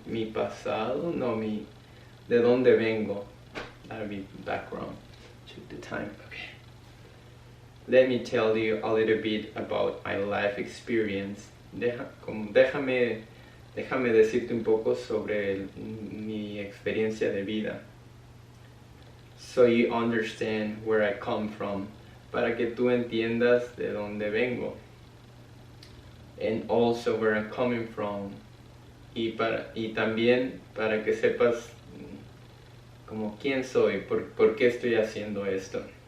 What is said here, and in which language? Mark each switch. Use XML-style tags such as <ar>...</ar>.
<es>Mi pasado, no, de dónde vengo.</es> <en>That'll be background. Check the time. Okay. Let me tell you a little bit about my life experience.</en> <es>Déjame decirte un poco sobre mi experiencia de vida.</es> <en>So you understand where I come from.</en> <es>Para que tú entiendas de dónde vengo.</es> <en>And also where I'm coming from.</en> <es>Y también para que sepas como quién soy, por qué estoy haciendo esto.</es>